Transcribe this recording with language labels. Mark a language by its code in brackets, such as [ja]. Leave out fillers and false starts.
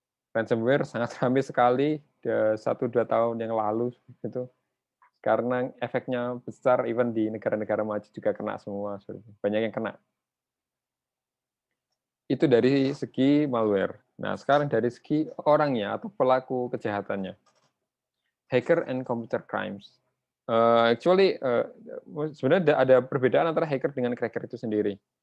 [id] Ransomware sangat ramai sekali 1-2 tahun yang lalu gitu. Karena efeknya besar, even di negara-negara maju juga kena semua, banyak yang kena. Itu dari segi malware. Nah, sekarang dari segi orangnya atau pelaku kejahatannya. [en] Hacker and computer crimes. [id] Sebenarnya ada perbedaan antara hacker dengan cracker itu sendiri.